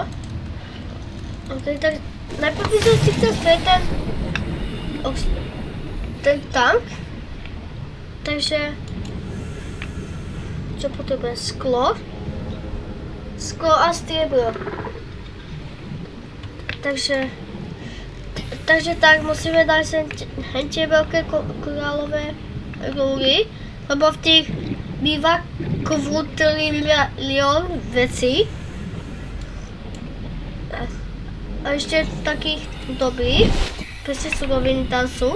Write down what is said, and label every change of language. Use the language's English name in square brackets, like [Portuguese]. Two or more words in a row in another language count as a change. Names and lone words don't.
[Czech] OK, tak najprv jsem si chtěl ten tank. Takže co potřebuje? Sklo. Sklo a stříbro. Takže tak musíme dát sem [Slovak] tie veľké korálové rúry, lebo v tých býva kvadrilión vecí. A ešte takých dobrých, presne suroviny tam sú.